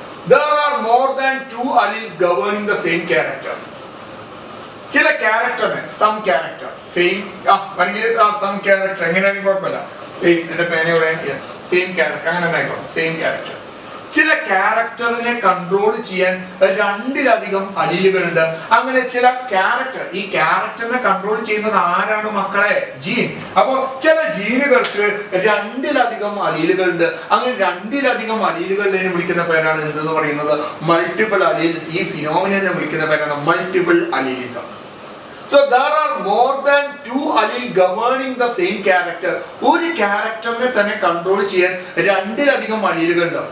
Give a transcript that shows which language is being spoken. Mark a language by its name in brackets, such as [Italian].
[English] There are more than 2 alleles governing the same character. [Malayalam] ചില ക്യാരക്ടറിന് some character same some character എങ്ങനെയാണെങ്കിലും കുഴപ്പമില്ല. Same, എന്റെ പേനയുടെ യെസ്, സെയിം ക്യാരക്ടർ അങ്ങനെ ആയിക്കോട്ടെ. സെയിം ക്യാരക്ടർ ചില ക്യാരക്ടറിനെ കൺട്രോൾ ചെയ്യാൻ രണ്ടിലധികം അലീലുകളുണ്ട്. അങ്ങനെ ചില ക്യാരക്ടർ, ഈ ക്യാരക്ടറിനെ കൺട്രോൾ ചെയ്യുന്നത് ആരാണ് മക്കളെ? ജീൻ. അപ്പൊ ചില ജീനുകൾക്ക് രണ്ടിലധികം അലീലുകളുണ്ട്. അങ്ങനെ രണ്ടിലധികം അലീലുകളിനെ വിളിക്കുന്ന പേരാണ് എന്തെന്ന് പറയുന്നത്? Multiple alleles. ഈ ഫിനോമിനനെ വിളിക്കുന്ന പേരാണ് multiple allelism. [English] So there are more than 2 allele governing the same character. [Malayalam] ഒരു ക്യാരക്ടറിനെ തന്നെ കൺട്രോൾ ചെയ്യാൻ രണ്ടിലധികം അലീലുകളുണ്ട്.